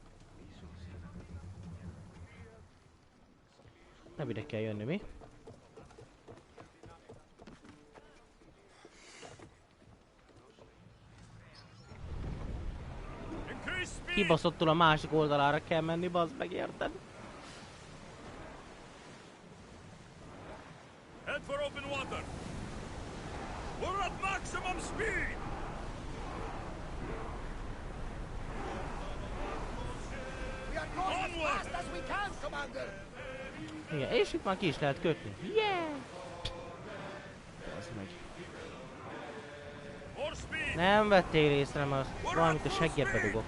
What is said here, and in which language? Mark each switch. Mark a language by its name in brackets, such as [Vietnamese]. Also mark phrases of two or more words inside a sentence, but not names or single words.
[Hungarian] Nem ide kell jönni, mi? Kibaszottul a másik oldalára kell menni, bazd meg, érted? [English] Head for open water. We're at maximum speed. We are going as fast as we can, Commander. [Hungarian] Igen, és itt már ki is lehet kötni. Yeah! Bazd meg. [English] More speed. [Hungarian] Nem vettél észre, mert valamit a seggedbe dugok.